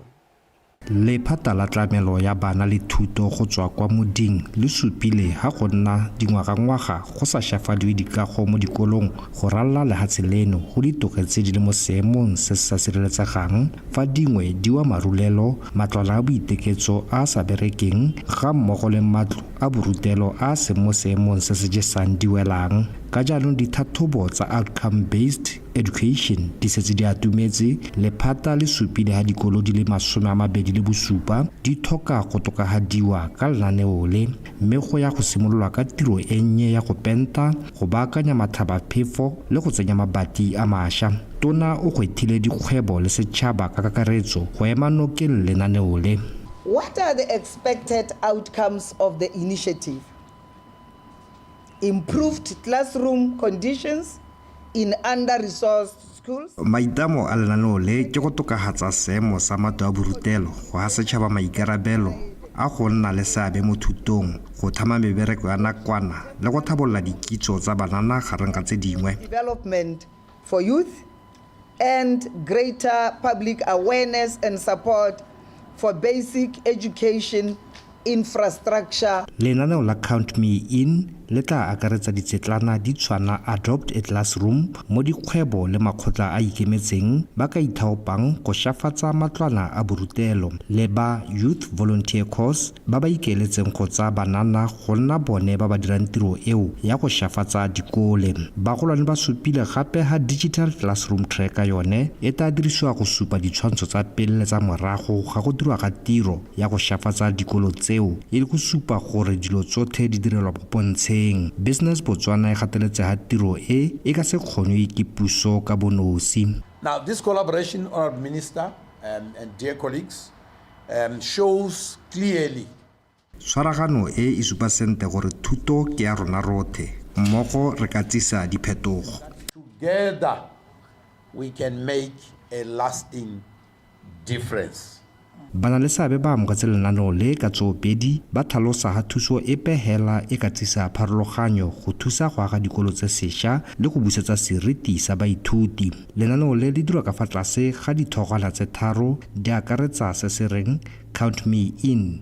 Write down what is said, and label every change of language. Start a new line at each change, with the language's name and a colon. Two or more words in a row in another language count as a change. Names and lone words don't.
Tswana: Lephata la tlamelo ya bana le thuto go tswa kwa moding le supile ha go nna dingwagangwaga go sa šafadiwe dikago mo dikolong go ralla lefatshe leno go ditogetse di le mo seemong se se sa sireletsegang fa dingwe di wa marulelo matlwana a boiteketso a sa berekeng ga mmogo le matlo a borutelo a se mo seemong se se jesang di welang. Ka jaanong dithathobo tsa
English: outcome-based education
Tswana: di setse di atumetse lephata le supile ha dikolo di le 27 di tlhoka go tokafadiwa ka lenaneo le mme go ya go simololwa ka tiro e nnye ya go penta go baakanya mathabaphefo le go tsenya mabati a mašwa. Tona o gwethile dikgwebo le setšhaba ka kakaretso go ema nokeng lenaneo le.
English: What are the expected outcomes of the initiative? Improved classroom conditions in under-resourced schools.
Tswana: Maitamo a lenaneo le ke go tokafatsa seemo sa matlo a borutelo go ha setšhaba maikarabelo a go nna le seabe mo thutong go thama mebereko ya nakwana le go thabolola dikitso tsa banana gareng ga tse dingwe.
English: Development for youth and greater public awareness and support for basic education infrastructure.
Tswana: Lenaneo la Count Me In le tla akaretsa ditsetlana di tshwana Adopt a Classroom mo dikgwebo le makgotla a ikemetseng ba ka ithaopang go šafatsa matlwana a borutelo le ba Youth Volunteer Course ba ba ikeeletseng go tsa banana go nna bone ba ba dirang tiro eo ya go šafatsa dikole. Bagolwane ba supile gape ha Digital Classroom Tracker yone e tla dirisiwa go supa ditshwantsho tsa pele tsa morago ga go dirwa ga tiro ya go šafatsa dikolo tseo e le go supa gore dilo tsotlhe di direlwa pontsheng. Business Botswana e gateletse ha tiro e ka se kgonwe ke puso ka bonosi.
English: Now this collaboration, Honourable Minister and dear colleagues, shows clearly
Tswana: Tshwaragano e supa sente gore thuto ke ya rona rothe mmogo re ka tsisa diphetogo.
English: Together we can make a lasting difference.
Tswana: Bana le seabe ba amogetse lenaneo le ka tsoopedi ba tlhalosa ha thuso e pehela e ka tsisa pharologanyo go thusa go aga dikolo tse sešwa le go busetsa seriti sa baithuti. Lenaneo le le dirwa ka fa tlase ga dithogwana tse tharo di akaretsa se se reng Count Me In.